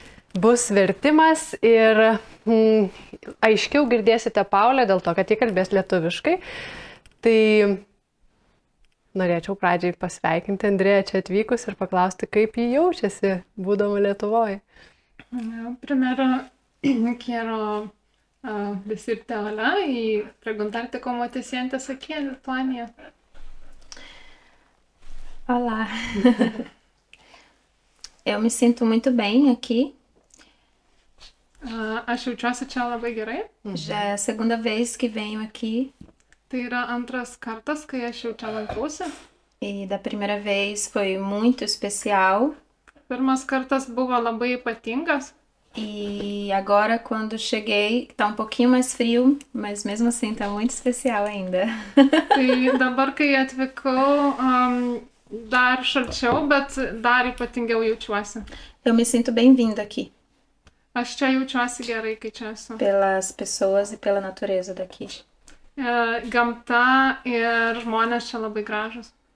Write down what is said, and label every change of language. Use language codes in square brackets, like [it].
[lt] Bus vertimas ir aiškiau girdėsite Paulę dėl to, kad ji kalbės lietuviškai. Tai norėčiau pradžiai pasveikinti Andrėją čia atvykus ir paklausti, kaip ji jaučiasi, būdama Lietuvoje. [es] Primero quiero decirte hola y preguntarte cómo te sientes aquí en Lituania. [pt] Olá. Eu me sinto muito bem aqui. [lt] Aš jaučiuosi čia labai gerai. [pt] Já é a segunda vez que venho aqui. [lt] Tai yra antras kartas, kai aš jau čia lankausi. [pt] E da primeira vez foi muito especial. [lt] Pirmas kartas buvo labai ypatingas. [pt] E agora, quando cheguei, tá um pouquinho mais frio, mas mesmo assim tá muito especial ainda. [lt] Tai dabar, kai atvykau, dar šalčiau, bet dar ypatingiau jaučiuosi. [pt] Eu me sinto bem-vinda aqui. [lt] Aš čia jaučiuosi gerai, kai čia esu. [pt] Pelas pessoas e pela natureza daqui. [lt] Gamta ir žmonės čia labai gražus.